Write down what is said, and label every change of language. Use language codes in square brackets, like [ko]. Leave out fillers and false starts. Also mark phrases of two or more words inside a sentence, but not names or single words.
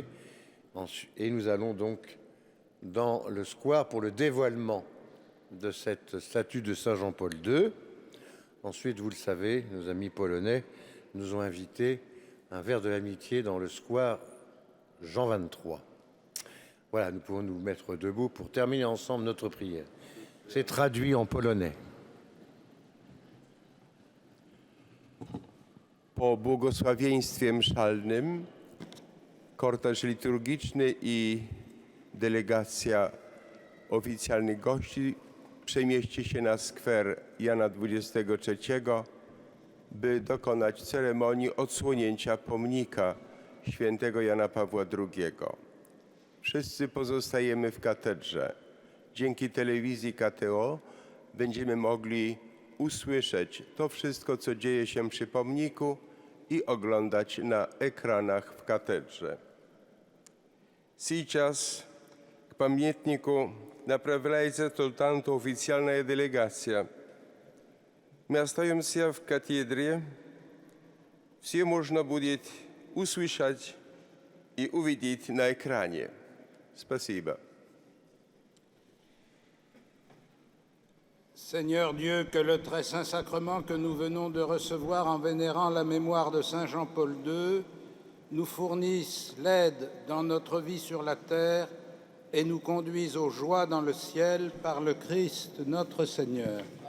[fr] Et nous allons donc dans le square pour le dévoilement de cette statue de Saint Jean-Paul II. Ensuite, vous le savez, nos amis polonais nous ont invités à un verre de l'amitié dans le square Jean XXIII. Voilà, nous pouvons nous mettre debout pour terminer ensemble notre prière. C'est traduit en polonais. [pl] Po błogosławieństwie mszalnym korteż liturgiczny i delegacja oficjalnych gości przemieści się na skwer Jana XXIII, by dokonać ceremonii odsłonięcia pomnika świętego Jana Pawła II. Wszyscy pozostajemy w katedrze. Dzięki telewizji KTO będziemy mogli usłyszeć to wszystko, co dzieje się przy pomniku i oglądać na ekranach w katedrze. [ru] Сейчас к памятнику направляется только официальная делегация. Мы остаемся в кафедре. Все можно будет услышать и увидеть на экране. Спасибо. [fr] Seigneur Dieu, que le très saint sacrement que nous venons de recevoir en vénérant la mémoire de Saint Jean-Paul II nous fournisse l'aide dans notre vie sur la terre et nous conduise aux joies dans le ciel par le Christ notre Seigneur.